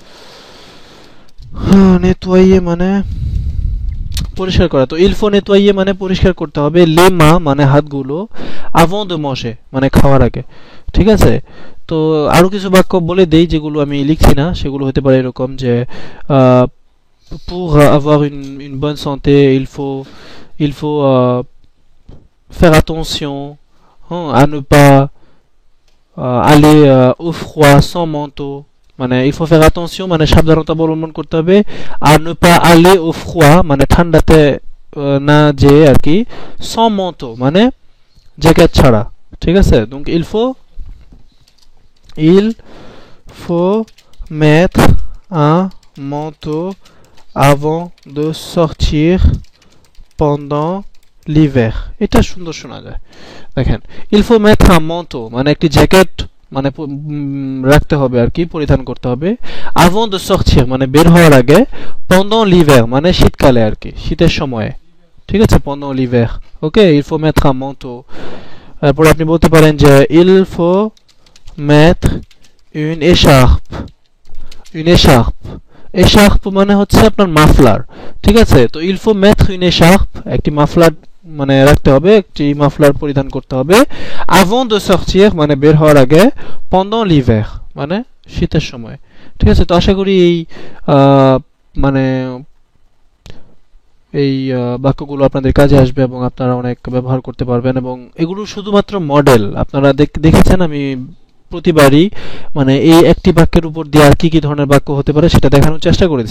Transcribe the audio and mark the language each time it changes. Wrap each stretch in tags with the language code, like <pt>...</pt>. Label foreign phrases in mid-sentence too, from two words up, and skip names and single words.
<bn>nettoyer মানে পরিষ্কার করা তো</bn> <fr>il faut nettoyer</fr> <bn>মানে পরিষ্কার করতে হবে</bn> <fr>les mains</fr> <bn>মানে হাতগুলো</bn> <fr>avant de manger</fr> <bn>মানে খাওয়ার আগে ঠিক আছে তো আরো কিছু বাক্য বলে দেই যেগুলো আমি লিখছি না সেগুলো হতে পারে এরকম যে</bn> <fr>pour avoir une bonne santé il faut faire attention à ne pas aller au froid sans manteau মানে il faut faire attention</fr> <bn>মানে সাবধানতা অবলম্বন করতে হবে আর</bn> <fr>ne pas aller au froid</fr> <bn>মানে ঠান্ডাতে না যে আর কি</bn> <fr>sans manteau</fr> <bn>মানে জ্যাকেট ছাড়া ঠিক আছে</bn> <fr>donc il faut mettre un manteau avant de sortir pendant l'hiver</fr> <bn>এটা সুন্দর শোনা যায় দেখেন</bn> <fr>il faut mettre un manteau</fr> <bn>মানে একটি জ্যাকেট মানে রাখতে হবে আর কি পরিধান করতে হবে</bn> <fr>avant de sortir</fr> <bn>মানে বের হওয়ার আগে</bn> <fr>pendant l'hiver</fr> <bn>মানে শীতকালে আর কি শীতের সময়ে ঠিক আছে</bn> <fr>pendant l'hiver</fr> <bn>ওকে</bn> <fr>il faut mettre un manteau</fr> <bn>তারপর আপনি বলতে পারেন যে</bn> <fr>il faut mettre une</fr> <bn>écharpe মানে হচ্ছে আপনার মাফলার ঠিক আছে তো</bn> <fr>il faut mettre une écharpe</fr> <bn>একটি মাফলার মানে রাখতে হবে, একটি মাফলার পরিধান করতে হবে</bn> <fr>avant de sortir</fr> <bn>মানে বের হওয়ার আগে,</bn> <fr>pendant l'hiver</fr> <bn>মানে শীতের সময়। ঠিক আছে, তো আশা করি এই মানে এই বাক্যগুলো আপনাদের কাজে আসবে এবং আপনারা অনেক ব্যবহার করতে পারবেন, এবং এগুলো শুধুমাত্র মডেল। আপনারা দেখেছেন আমি প্রতিবারই মানে এই একটি বাক্যের উপর দিয়ে আর কি কি ধরনের বাক্য হতে পারে সেটা দেখানোর চেষ্টা করেছি।</bn>